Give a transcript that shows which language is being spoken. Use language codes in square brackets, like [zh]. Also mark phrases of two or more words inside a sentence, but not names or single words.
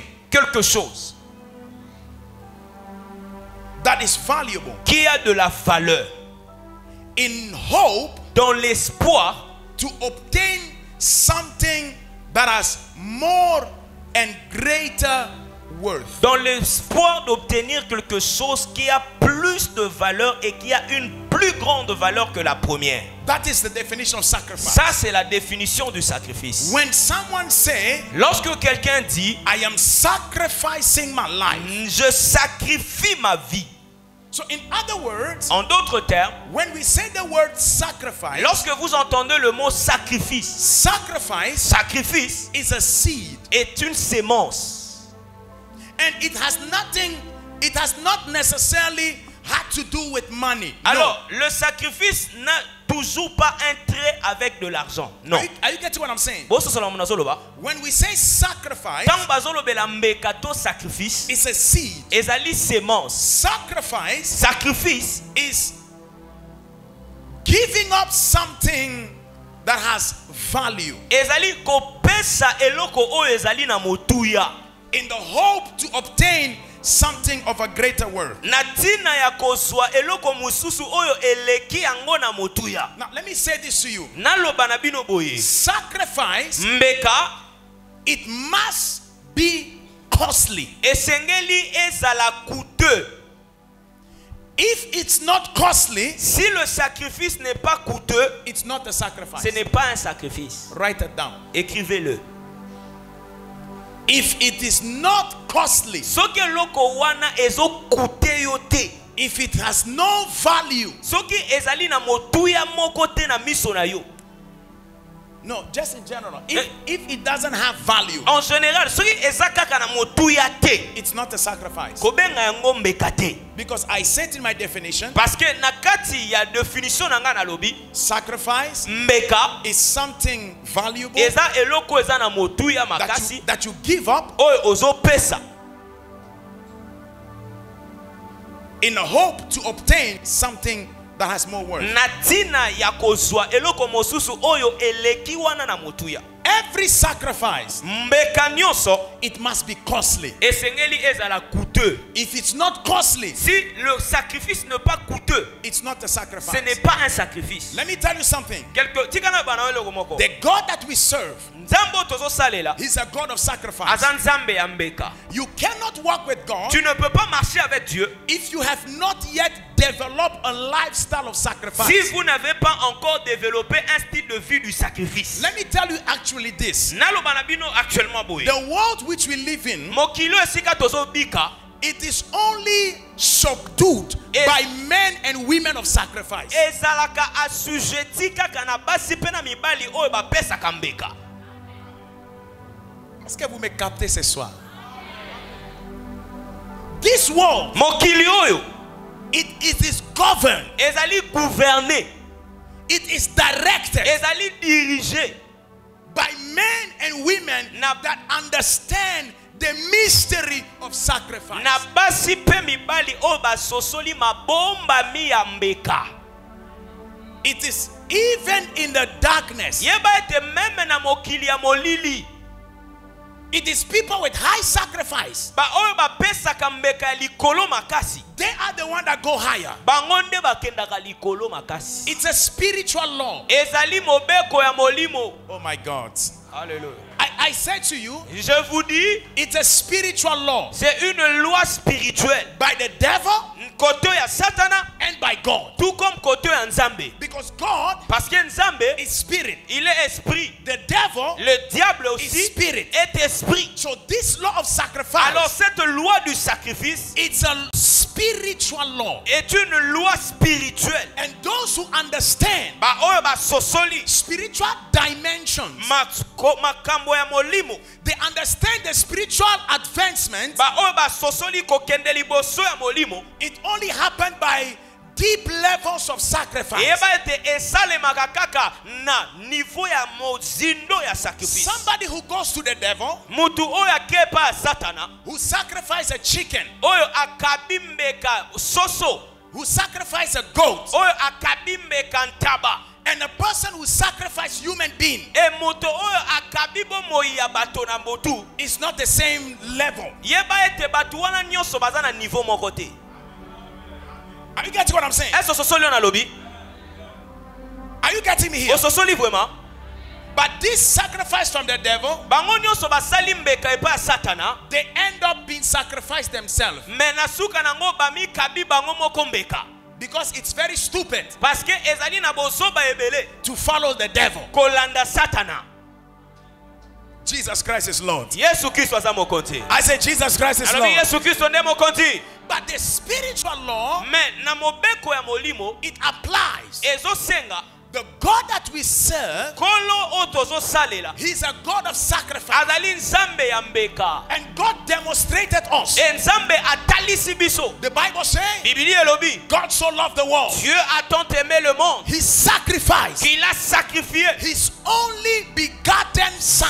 [fr] quelque chose [en] that is valuable [fr] qui a de la valeur [en] in hope [fr] dans l'espoir [en] to obtain something that has more and greater worth. [fr] dans l'espoir d'obtenir quelque chose qui a plus de valeur et qui a une plus grande valeur que la première. [en] That is the definition of sacrifice. [fr] Ça, c'est la définition du sacrifice. [en] When someone say, [fr] Lorsque quelqu'un dit, [en] I am sacrificing my life. [fr] je sacrifie ma vie. [en] So in other words, [fr] En d'autres termes, [en] when we say the word sacrifice, [fr] lorsque vous entendez le mot sacrifice, [en] sacrifice [fr] sacrifice [en] is a seed. [fr] est une sémence. [en] And it has not necessarily had to do with money. [fr] Alors, le sacrifice n'a toujours pas un trait avec de l'argent. Non. [en] Are you getting what I'm saying? When we say sacrifice, [ln] Tant bazolobela mbeka to sacrifice, [en] it's a seed. [ln] ezali sémence. [en] Sacrifice [ln] Sacrifice, [en] is giving up something that has value [ln] ezali kopesa eloko oyo ezali na motuya. [en] in the hope to obtain something of a greater worth. [ln] Na tina ya kozwa eloko mususu oyo eleki yango na motuya. [en] Now let me say this to you. [ln] Naloba na bino boye. [en] Sacrifice, [ln] Mbeka, [en] it must be costly. [ln] Esengeli ezala coûteux. [en] If it's not costly, [fr] Si le sacrifice n'est pas coûteux, [en] it's not a sacrifice. [fr] ce n'est pas un sacrifice. [en] Write it down. [fr] Écrivez-le. [en] If it is not costly, [ln] Soki eloko wana ezo coûter yo te. [en] if it has no value, [ln] Soki ezali na motuya moko te na miso na yo. [en] no, just in general, if it doesn't have value, [ln] En général, soki eza kaka na motuya te, [en] it's not a sacrifice. [ln] kobenga yango mbeka te. [en] Because I said in my definition, [fr] Parce que [ln] na kati ya définition na nga na lobi, [en] sacrifice [ln] mbeka [en] is something valuable [ln] eza eloko eza na motuya makasi [en] that you give up [ln] oyo ozopesa [en] in a hope to obtain something that has more worth. [ln] na tina ya kozwa eloko mosusu oyo eleki wana na motuya. [en] Every sacrifice, [ln] Mbeka nyonso [en] it must be costly. [ln] esengeli ezala coûteux. [en] If it's not costly, [fr] Si le sacrifice n'est pas coûteux, [en] it's not a [fr] ce [en] sacrifice. [fr] n'est pas un sacrifice. [en] Let me tell you something. [ln] Tikana bana eloko moko. [en] The God that we serve, [ln] Nzambe tozosalela [en] He's a God of sacrifice. [ln] aza nzambe ya mbeka. [en] You cannot walk with God [fr] Tu ne peux pas marcher avec Dieu [en] if you have not yet developed a lifestyle of sacrifice. [fr] si vous n'avez pas encore développé un style de vie du sacrifice. [en] Let me tell you actually this. [ln] Naloba na bino actuellement boye. [en] The world which we live in, [ln] Mokilo esika tozobika [en] it is only subdued by men and women of sacrifice. [ln] ezalaka assujetti kaka na basi pe na mibali oyo bapesaka mbeka. [fr] Est-ce que vous me captez ce soir? [en] This world, [ln] Mokili oyo [en] it is governed, [ln] ezali gouverné, [en] it is directed [ln] ezali dirigé [en] by men and women that understand the mystery of sacrifice. [ln] na basi pe mibali oyo basosoli mabombami ya mbeka. [en] It is even in the darkness. [ln] Yeba ete meme na mokili ya molili, [en] It is people with high sacrifice. [ln] ba oyo bapesaka mbeka ya likolo makasi, [en] They are the one that go higher. [ln] bango nde bakendaka likolo makasi. [en] It's a spiritual law. [ln] Ezali mobeko ya molimo. [en] Oh my God. Hallelujah. I said to you, [fr] Je vous dis, [en] it's a spiritual law [fr] c'est une loi spirituelle. [en] by the devil [ln] Koto ya satana, [en] and by God. [fr] tout comme [ln] koto ya nzambe. [en] Because God [fr] Parce que nzambe, [en] is spirit. [fr] il est esprit. [en] The devil [fr] Le diable [en] is [fr] aussi [en] spirit. [fr] est esprit. [en] So this law of [fr] Alors [en] sacrifice, [fr] cette loi du sacrifice [en] it's a spiritual law. [fr] est une loi spirituelle. [en] And those who understand [ln] Ba oyo ba sosoli [en] spiritual dimensions, [ln] makambo ya molimo. [en] they understand the spiritual advancement. [ln] Ba oyo ba sosoli kokende liboso ya molimo. [en] It only happened by deep levels of sacrifice. [ln] Yeba ete esalemaka kaka na niveau ya mozindo ya sacrifice. [en] Somebody who goes to the devil, [ln] Mutu oyo akepa satana, [en] who sacrifices a chicken, [ln] oyo akabi mbeka soso, [en] who sacrifices a goat, [ln] oyo akabi mbeka ntaba, [en] and a person who sacrifices human being [ln] e moto oyo akabi bomoi ya bato na motu, [en] is not the same level. [ln] yeba ete bato wana nyonso baza na niveau moko te. [en] Are you getting what I'm saying? [ln] Est-ce ososoli yo na lobi? [en] Are you getting me here? [ln] Ososoli vraiment? [en] But this sacrifice from the devil, [ln] Bango nyonso basali mbeka epa ya satana, [en] they end up being sacrificed themselves [ln] me na suka nango bamikabi bango moko mbeka. [en] because it's very stupid [fr] Parce que [ln] ezali na bozoba ebele [en] to follow the devil. [ln] kolanda satana. [en] Jesus Christ is Lord. [ln] Yesu Kristo aza mokonzi. [en] I say Jesus Christ is [ln] Alobi [en] Lord. [ln] Yesu Kristo nde mokonzi. [en] But the spiritual law, [ln] Me na mobeko ya molimo [en] it applies. [ln] ezosenga [en] The God that we serve, [ln] kolo oyo tozosalela [en] He's a God of sacrifice. [ln] azali nzambe ya mbeka. [en] And God demonstrated us. [ln] E nzambe atalisi biso. [en] The Bible says, [ln] Biblia elobi [en] God so loved the world, [fr] Dieu a tant aimé le monde [en] He sacrificed [fr] qu'il a sacrifié [en] His only begotten Son.